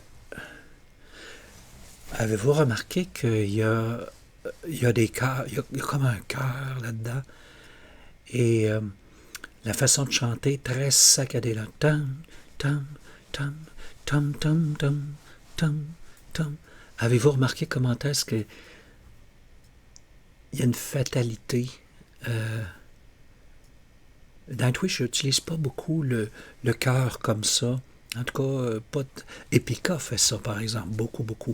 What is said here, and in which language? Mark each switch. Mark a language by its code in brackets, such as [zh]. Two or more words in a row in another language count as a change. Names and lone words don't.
[fr] Avez-vous remarqué qu'il y a des cœurs, il y a comme un cœur là-dedans, et la façon de chanter est très saccadée. Tam, tam, tam, tam, tam, tam, tam, tam. Avez-vous remarqué comment est-ce que il y a une fatalité? Nightwish, je n'utilise pas beaucoup le chœur comme ça. En tout cas, pas Epica fait ça, par exemple, beaucoup, beaucoup.